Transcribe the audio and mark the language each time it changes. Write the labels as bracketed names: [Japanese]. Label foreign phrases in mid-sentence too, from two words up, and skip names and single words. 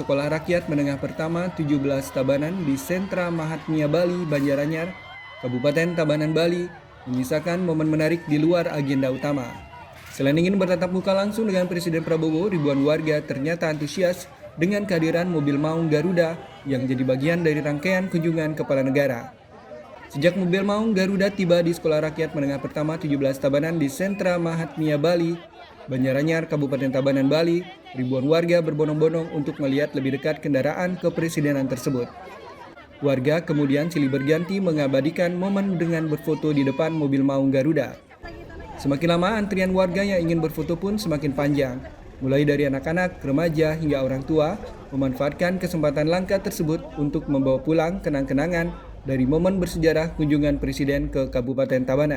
[Indonesian] Sekolah Rakyat Menengah Pertama 17 Tabanan di Sentra Mahatmya Bali, Banjaranyar, Kabupaten Tabanan, Bali, menyisakan momen menarik di luar agenda utama. Selain ingin bertatap muka langsung dengan Presiden Prabowo, ribuan warga ternyata antusias dengan kehadiran mobil maung Garuda yang jadi bagian dari rangkaian kunjungan kepala negara. Sejak mobil maung Garuda tiba di Sekolah Rakyat Menengah Pertama 17 Tabanan di Sentra Mahatmia Bali, Banjaranyar, Kabupaten Tabanan, Bali, ribuan warga berbondong-bondong untuk melihat lebih dekat kendaraan kepresidenan tersebut. Warga kemudian silih berganti mengabadikan momen dengan berfoto di depan mobil maung Garuda. Semakin lama antrian warga yang ingin berfoto pun semakin panjang. Mulai dari anak-anak, remaja, hingga orang tua memanfaatkan kesempatan langka tersebut untuk membawa pulang kenang-kenangan dari momen bersejarah kunjungan Presiden ke Kabupaten Tabanan.